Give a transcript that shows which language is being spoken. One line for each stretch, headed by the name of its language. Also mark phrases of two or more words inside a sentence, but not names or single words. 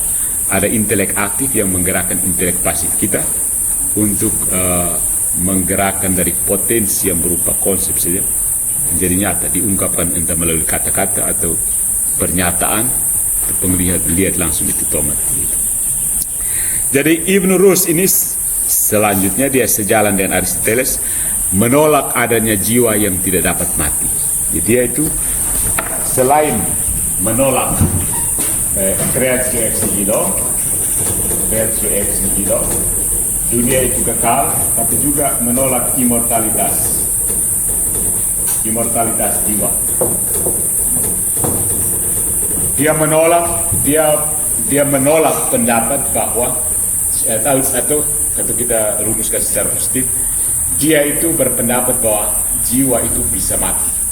Indonesian: Ada intelek aktif yang menggerakkan intelek pasif kita untuk menggerakkan dari potensi yang berupa konsep saja menjadi nyata, diungkapkan entah melalui kata-kata atau pernyataan, penglihat lihat langsung itu tomat. Gitu. Jadi Ibn Rus ini selanjutnya dia sejalan dengan Aristoteles, menolak adanya jiwa yang tidak dapat mati. Jadi dia itu selain menolak
Latin: creatio ex nihilo,
Indonesian: dunia itu kekal, tapi juga menolak immortalitas jiwa. Dia menolak pendapat bahwa atau kita rumuskan secara positif, dia itu berpendapat bahwa jiwa itu bisa mati.